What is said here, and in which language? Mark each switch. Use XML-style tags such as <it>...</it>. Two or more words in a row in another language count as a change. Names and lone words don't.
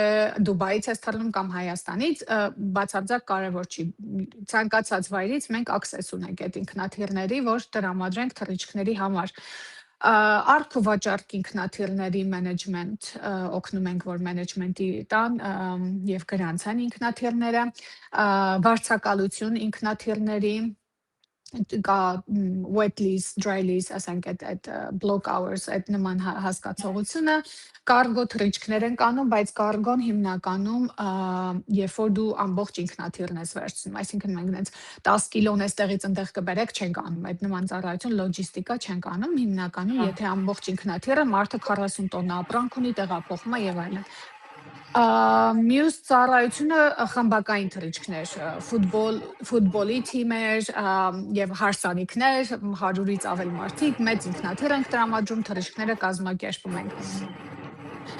<hy>Դուբայից ես թռնում կամ Հայաստանից, բացարձակ կարևոր չի։ Ցանկացած վայրից մենք access ունենք այդ ինքնաթիռների, որ տրամադրենք թռիչքների համար։ Արք ու վաճառք ինքնաթիռների management օգնում ենք, որ management-ի տան եւ գրանցան ինքնաթիռները, վարձակալություն ինքնաթիռների, կա</hy> <en>wet lease, dry lease,</en> <hy>ասենք այդ</hy> <en>block hours,</en> <hy>այդ նման հասկացողությունը, կարգո թռիչքներ են կանում, բայց կարգոն հիմնականում երբ որ դու ամբողջ ինքնաթիռն ես վերցնում, այսինքն մենք այնց 10 կիլոն էստեղից այնտեղ կբերեք չենք անում, այդ նման ծառայություն լոջիստիկա չենք անում, հիմնականում եթե ամբողջ ինքնաթիռը մարդը 40 տոննա ապրանք ունի, տեղափոխում է եւ այլն։ Մյուս ծառայությունը խմբակային թռիչքներ, ֆուտբոլի թիմեր եւ հարսանիքներ, 100-ից ավել մարդիկ, մեծ ինքնաթիռ ենք տրամադրում, թռիչքները կազմակերպում ենք։</hy>